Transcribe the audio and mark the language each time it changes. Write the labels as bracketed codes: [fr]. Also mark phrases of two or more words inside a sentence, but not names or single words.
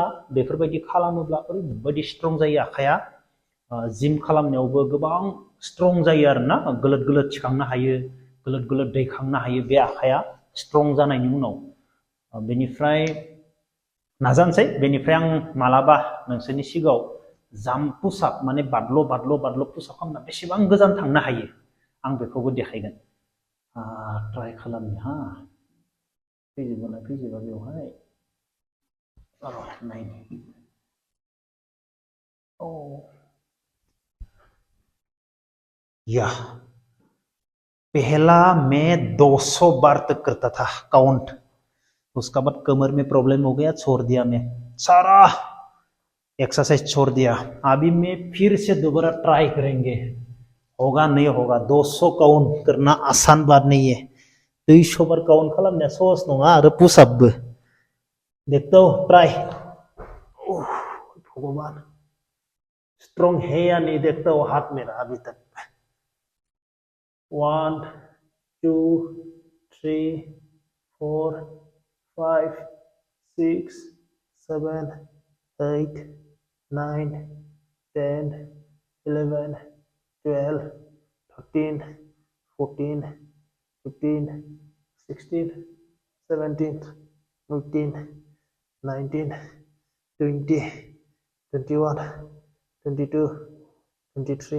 [brx] बेफोरबायदि खालामोब्ला ओरैबायदि स्ट्रं जायो आखाइया जिम खालामनायावबो गोबां स्ट्रं जायो आरोना गोलोद गोलोद थिखांनो हायो गोलोद गोलोद दैखांनो हायो बे आखाइया स्ट्रं जानायनि उनाव बेनिफ्राय नाजानोसै बेनिफ्राय आं मालाबा नोंसोरनि सिगाङाव [en] jump pushup [brx] माने बादल' बादल' बादल' पुशआप खालामना बेसेबां गोजान थांनो हायो आं बेखौबो देखायगोन ट्राइ खालामनि हा फैजोबगोन ना फैजोबा बेवहाय [hi] नायनि या पहला मैं 200 बार तक करता था काउंट उसका बाद कमर में प्रॉब्लम हो गया छोड़ दिया मैं सारा एक्सरसाइज छोड़ दिया अभी मैं फिर से दोबारा ट्राई करेंगे होगा नहीं होगा 200 काउंट करना आसान बात नहीं है 200 बार काउंट [brx] खालामनाया सहज नङा आरो पुशआपबो [hi] देखता हूं ट्राई भगवान स्ट्रॉन्ग है या नहीं देखता हूं हाथ मेरा अभी तक 1 2 3 4 5 6 7 8 9 10 11 12 13 14 15 16 17 18 19 20 21 22 23